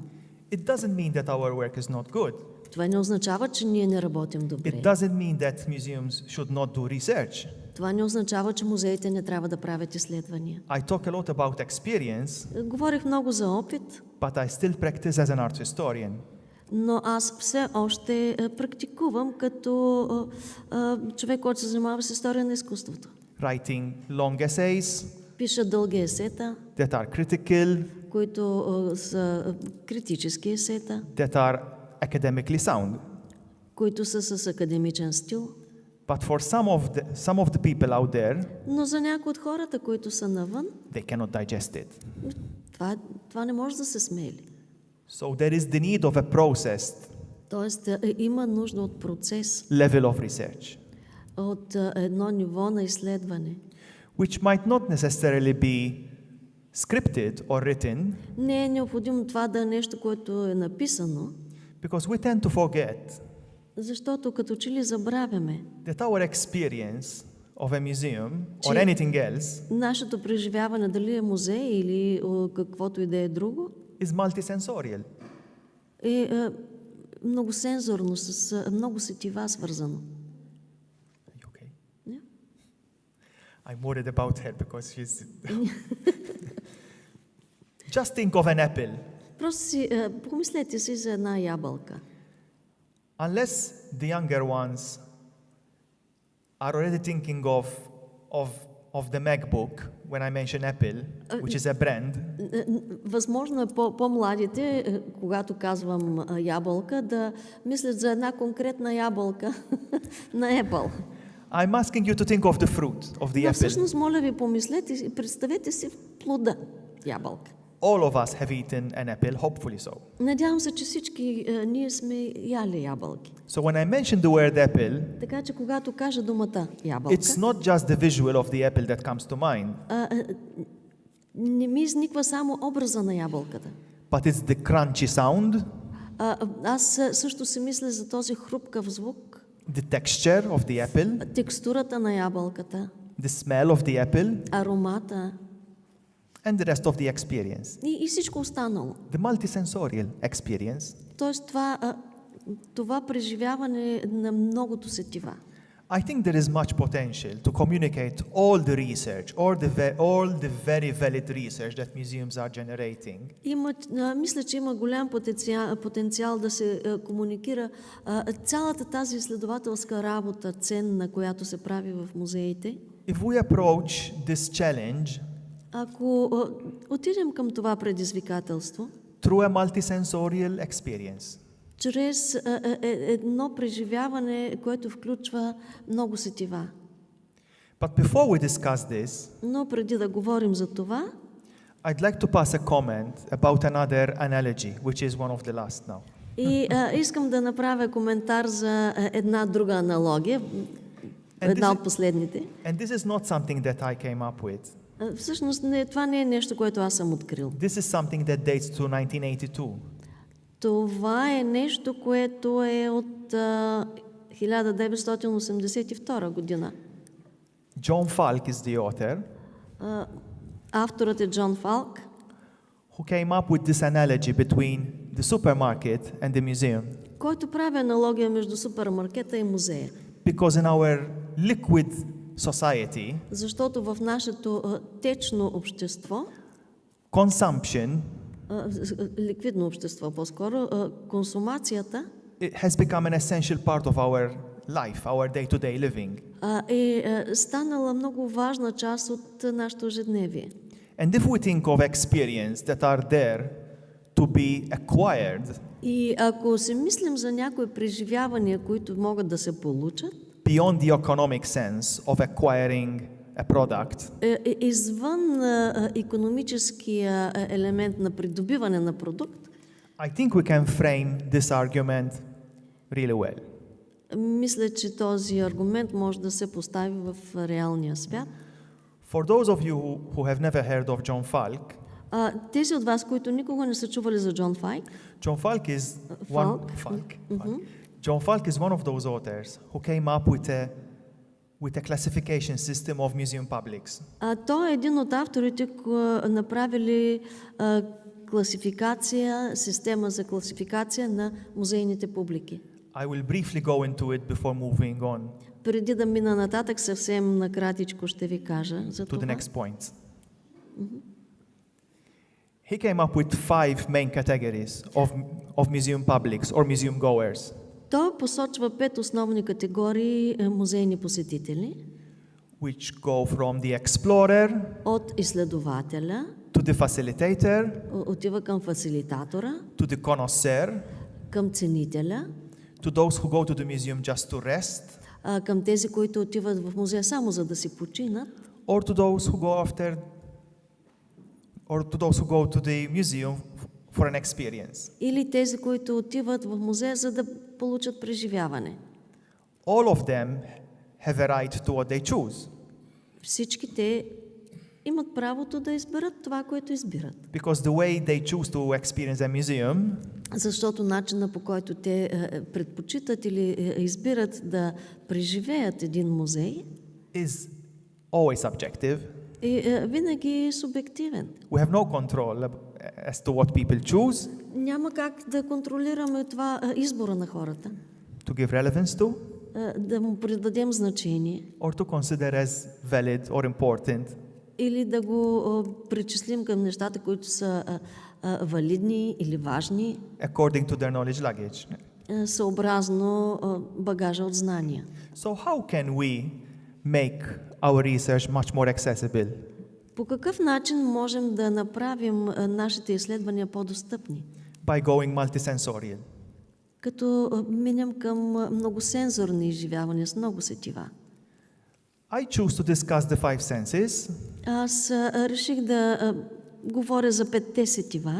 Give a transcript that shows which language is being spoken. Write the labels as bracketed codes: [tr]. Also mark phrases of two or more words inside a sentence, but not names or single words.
[en] It doesn't mean that our work is not good. [bg] Това не означава, че ние не работим добре. [en] It doesn't mean that museums should not do research. [bg] Това не означава, че музеите не трябва да правят изследвания. [en] I talk a lot about experience, [bg] Говорих много за опит, [en] but I still practice as an art historian. [bg] но аз все още практикувам като човек, който се занимава с история на изкуството. [en] Writing long essays [bg] Пиша дълги есета, [en] that are critical, [bg] които са критически есета, [en] that are academically sound. [bg] които са с академичен стил. [en] But for some of the people out there, [bg] Но за някои от хората, които са навън, [en] they cannot digest it. [bg] това не може да се смели. [en] So there is the need of a process [bg] Тоест има нужда от процес, [en] level of research, [bg] от едно ниво на изследване. [en] which might not necessarily be scripted or written, [bg] Не е необходимо това да е нещо, което е написано, [en] because we tend to forget [bg] защото като че ли забравяме, [en] that our experience of a museum or [bg] Че- [en] anything else [bg] нашето преживяване, дали е музей или каквото и да е друго, [en] is multisensorial. [bg] е многосензорно, с много сетива свързано. [en] Are you okay? Yeah. I'm worried about her because she's... Just think of an apple. [bg] Просто си, помислете си за една ябълка. [en] Unless the younger ones are already thinking of the MacBook when I mention Apple, which is a brand, [bg] Възможно е по-младите, когато казвам ябълка, да мислят за една конкретна ябълка на Apple. [en] I'm asking you to think of the fruit of the [bg] Но [en] apple. [bg] всъщност, моля ви, помислете и представете си плода ябълка. [en] All of us have eaten an apple, hopefully so. [bg] Надявам се, че всички ние сме яли ябълки. [en] So when I mention the word apple, [bg] Така че когато кажа думата ябълка, [en] it's not just the visual of the apple that comes to mind, [bg] не ми изниква само образа на ябълката. [en] but it's the crunchy sound, [bg] Аз също си мисля за този хрупкав звук, [en] the texture of the apple, [bg] текстурата на ябълката, [en] the smell of the apple, [bg] аромата [en] and the rest of the experience. [bg] и всичко останало. [en] The multisensorial experience. [bg] Тоест това преживяване на многото сетива. [en] I think there is much potential to communicate all the research, all the very valid research that museums are generating. [bg] Мисля, че има голям потенциал да се комуникира цялата тази изследователска работа, ценна, която се прави в музеите. [en] If we approach this challenge [bg] Ако отидем към това предизвикателство, [en] through a multisensorial experience, [bg] чрез едно преживяване, което включва много сетива. [en] but before we discuss this, [bg] Но преди да говорим за това, [en] I'd like to pass a comment about another analogy, which is one of the last now. [bg] и искам да направя коментар за една друга аналогия, една от последните. [en] And this is not something that I came up with. [bg] Всъщност това не е нещо, което аз съм открил. [en] This is something that dates to 1982. [bg] Това е нещо, което е от 1982 година. [en] John Falk is the author, [bg] Авторът е Джон Фалк, [en] who came up with this analogy between the supermarket and the museum. [bg] който прави аналогия между супермаркета и музея. [en] Because in our liquid society, [bg] Защото в нашето течно общество, [en] consumption [bg] ликвидно общество по-скоро, консумацията [en] it has become an essential part of our life, our day-to-day living. [bg] е станала много важна част от нашето ежедневие. [en] And if we think of experience that are there to be acquired [bg] И ако си мислим за някои преживявания, които могат да се получат, [en] beyond the economic sense of acquiring a product, [bg] извън икономическия елемент на придобиване на продукт, [en] I think we can frame this argument really well. [bg] мисля, че този аргумент може да се постави в реалния свят. [en] For those of you who have never heard of John Falk, [bg] Тези от вас, които никога не са чували за Джон Файк, [en] John Falk is John Falk is one of those authors who came up with a classification system of museum publics. [bg] той е един от авторите, направили класификация, система за класификация на музейните публики. [en] I will briefly go into it before moving on [bg] Преди да мина нататък, съвсем накратичко ще ви кажа за [en] to [bg] това. [en] the next points. He came up with 5 main categories of museum publics or museum goers. [bg] Той посочва 5 основни категории музейни посетители. [en] Which go from the explorer [bg] От изследователя, [en] to the facilitator [bg] отива към фасилитатора, [en] to the connoisseur [bg] към ценителя, [en] to those who go to the museum just to rest [bg] към тези, които отиват в музея само за да си починат, [en] or to those who go to the museum for an experience. [bg] или тези, които отиват в музея за да получат преживяване. [en] All of them have a right to what they choose [bg] Всички те имат правото да изберат това, което избират. [en] because the way they choose to experience a museum [bg] Защото начина, по който те предпочитат или избират да преживеят един музей, [en] is always subjective. [bg] е винаги субективен. [en] We have no control as to what people choose [bg] Няма как да контролираме това избора на хората, [en] to give relevance to [bg] да му придадем значение [en] or to consider as valid or important [bg] или да го причислим към нещата, които са валидни или важни, [en] according to their knowledge luggage. [bg] съобразно багажа от знания. [en] So how can we make our research much more accessible? [bg] По какъв начин можем да направим нашите изследвания по-достъпни? [en] By going multisensorial. [bg] Като минем към многосензорни изживявания с много сетива. [en] I choose to discuss the 5 senses [bg] Аз реших да говоря за 5-те сетива